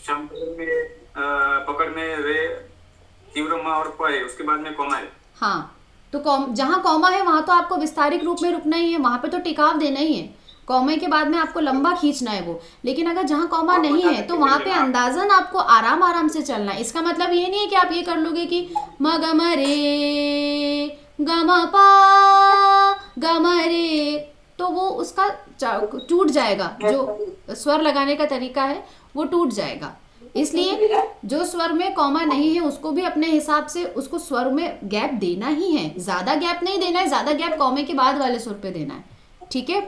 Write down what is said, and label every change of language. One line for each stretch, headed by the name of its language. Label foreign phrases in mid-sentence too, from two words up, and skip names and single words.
Hindi: पकड़ में रे तीव्र म और प है, उसके बाद में कॉमा है। हाँ, तो जहाँ कॉमा है वहां तो आपको विस्तारिक रूप में रुकना ही है, वहां पे तो टिकाव देना ही है। कॉमे के बाद में आपको लंबा खींचना है वो। लेकिन अगर जहाँ कॉमा नहीं है तो वहां पे अंदाजन आपको आराम आराम से चलना है। इसका मतलब ये नहीं है कि आप ये कर लोगे कि म ग म रे ग म पा ग म रे, तो वो उसका टूट जाएगा, जो स्वर लगाने का तरीका है वो टूट जाएगा। इसलिए जो स्वर में कॉमा नहीं है उसको भी अपने हिसाब से उसको स्वर में गैप देना ही है, ज्यादा गैप नहीं देना है, ज्यादा गैप कॉमे के बाद वाले स्वर पे देना है, ठीक है।